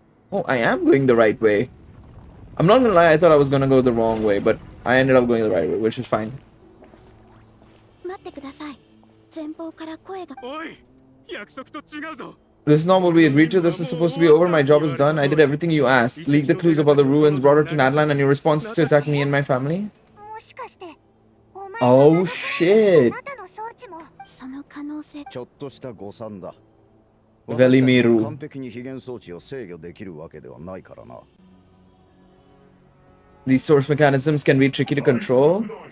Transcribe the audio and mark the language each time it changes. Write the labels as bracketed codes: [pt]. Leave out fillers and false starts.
[en] Oh, I am going the right way. I'm not gonna lie, I thought I was gonna go the wrong way, but I ended up going the right way, which is fine. [ja] 待ってください。前方から声が。おい、約束と違うぞ。 [en] This is not what we agreed to. This is supposed to be over. My job is done. I did everything you asked. Leaked the clues about the ruins, brought her to Nadland, and your response is to attack me and my family? [ja] もしかして、お前 [en] Oh shit. [ja] あなたの装置もその可能性。ちょっとした誤算だ。 [en] Velimiru. [ja] 完璧に非現装置を制御できるわけではないからな。 [en] These source mechanisms can be tricky to control.